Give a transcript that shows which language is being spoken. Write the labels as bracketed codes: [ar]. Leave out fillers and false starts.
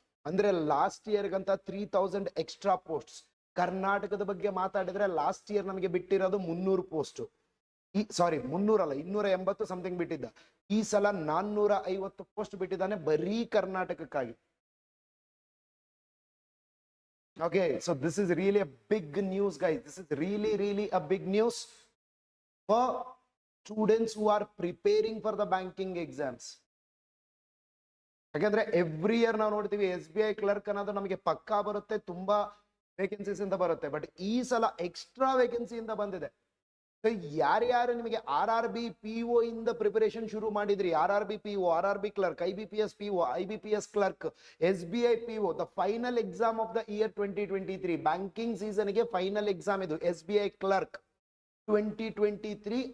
[kn] ಅಂದ್ರೆ last ಇಯರ್ಗಂತ 3,000 extra post. ಕರ್ನಾಟಕದ ಬಗ್ಗೆ ಮಾತಾಡಿದ್ರೆ ಲಾಸ್ಟ್ ಇಯರ್ ನಮಗೆ ಬಿಟ್ಟಿರೋದು 300 ಪೋಸ್ಟ್. 300 ಅಲ್ಲ, 280 ಸಮಥಿಂಗ್ ಬಿಟ್ಟಿದ್ದ. ಈ ಸಲ 450 ಪೋಸ್ಟ್ ಬಿಟ್ಟಿದ್ದಾನೆ ಬರೀ ಕರ್ನಾಟಕಕ್ಕಾಗಿ. [en] Okay, so this is really a big news, guys. This is really a big news for students who are preparing for the banking exams. [kn] ಯಾಕಂದ್ರೆ ಎವ್ರಿ ಇಯರ್ ನಾವು ನೋಡ್ತೀವಿ SBI ಕ್ಲರ್ಕ್ ಅನ್ನೋದು ನಮಗೆ ಪಕ್ಕಾ ಬರುತ್ತೆ, ತುಂಬಾ ವೇಕೆನ್ಸೀಸ್ ಇಂದ ಬರುತ್ತೆ. ಬಟ್ ಈ ಸಲ ಎಕ್ಸ್ಟ್ರಾ ವೇಕೆನ್ಸಿ ಇಂದ ಬಂದಿದೆ. ಯಾರ್ಯಾರು ನಿಮಗೆ RRB PO ಇಂದ ಪ್ರಿಪರೇಷನ್ ಶುರು ಮಾಡಿದ್ರಿ, RRB PO, RRB clerk, IBPS PO, IBPS clerk, SBI PO, [en] the final exam of the year 2023 [kn] banking season ಗೆ ಫೈನಲ್ ಎಕ್ಸಾಮ್ ಇದು SBI ಕ್ಲರ್ಕ್ 2023.